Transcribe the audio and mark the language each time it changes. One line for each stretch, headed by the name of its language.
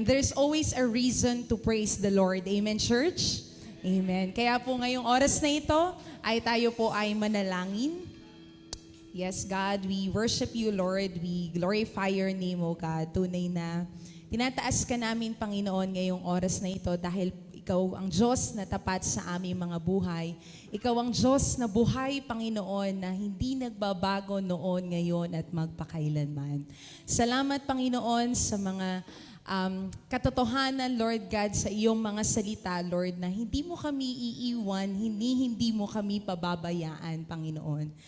English: There's always a reason to praise the Lord. Amen, church? Amen.
Filipino: Kaya po ngayong oras na ito, ay tayo po ay manalangin.
English: Yes, God, we worship you, Lord. We glorify your name, O God.
Filipino: Tunay na tinataas ka namin, Panginoon, ngayong oras na ito dahil ikaw ang Diyos na tapat sa aming mga buhay. Ikaw ang Diyos na buhay, Panginoon, na hindi nagbabago noon, ngayon, at magpakailanman. Salamat, Panginoon, sa mga katotohanan, Lord God, sa iyong mga salita, Lord, na hindi mo kami iiwan, hindi mo kami pababayaan, Panginoon.